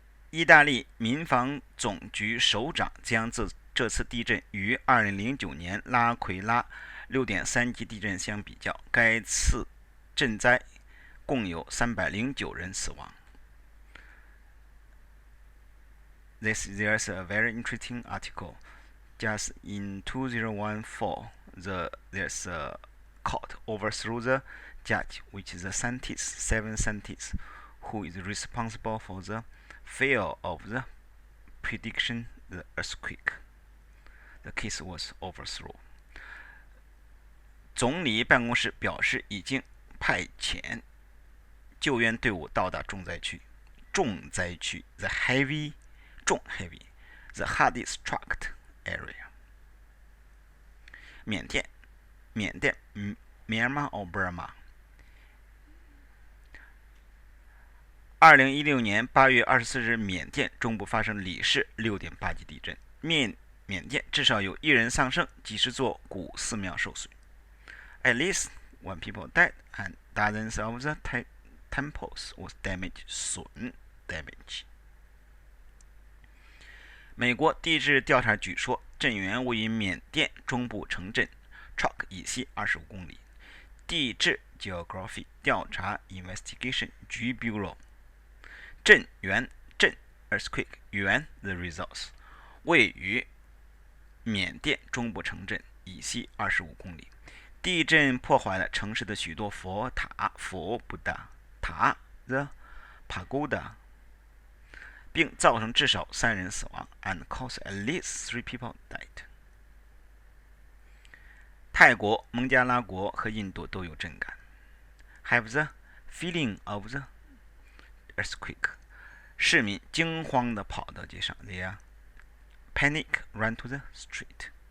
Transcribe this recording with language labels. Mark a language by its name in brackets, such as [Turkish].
[Chinese] 意大利民防总局首长将这次地震与2009年拉奎拉 6.3级地震相比较，该次震灾共有309人死亡。 [English] There's a very interesting article. Just in 2014, there's a court overthrew the judge, which is the scientist, 7 scientists, who is responsible for the fail of the prediction the earthquake. The case was overthrown. [Chinese] 总理办公室表示，已经派遣救援队伍到达重灾区。 [English] 重灾区 the heavy 重 heavy the hardest struck area。缅甸 Myanmar or Burma。 [Chinese] 2016年8月24日，缅甸中部发生里氏 6.8级地震，缅甸至少有1人丧生，几十座古寺庙受损。 [English] At least one people died and dozens of the temples was damaged 损 damage。 [Chinese] 美国地质调查局说，震源位于缅甸中部城镇 Chok 以西25公里。 [English] 地质 Geography 调查 Investigation 局 Bureau。 [Chinese] 震源震 earthquake 源 the results 位于缅甸中部城镇以西25公里。地震破坏了城市的许多佛塔佛布达塔 the pagoda，并造成至少3人死亡 and caused at least 3 people died。泰国、孟加拉国和印度都有震感。 [English] Have the feeling of the earthquake 市民惊慌地跑到街上 They are panic run to the street。